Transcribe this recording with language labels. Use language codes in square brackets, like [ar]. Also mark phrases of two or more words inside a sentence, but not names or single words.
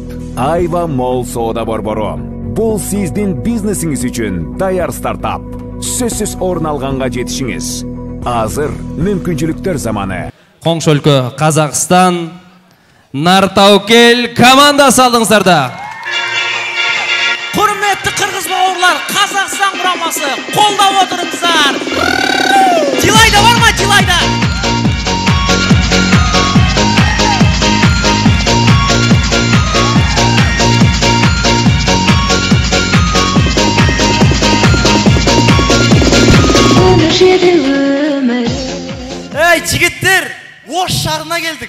[ky] Айва Мол соода борбору. Бул сиздин бизнесиңиз үчүн даяр стартап. Сөзсүз орун алганга жетишиңиз. Азыр мүмкүнчүлүктөр заманы. Коңшу өлкө Казакстан Нартаукел командасы алдыңыздарда. [kk] Құрметті қырғыз бауырлар, Қазақстан құрамасы қолдап отырыңыздар. Дилайда бар ма, Дилайда? Ей, жігіттер, Ош шарына келдік.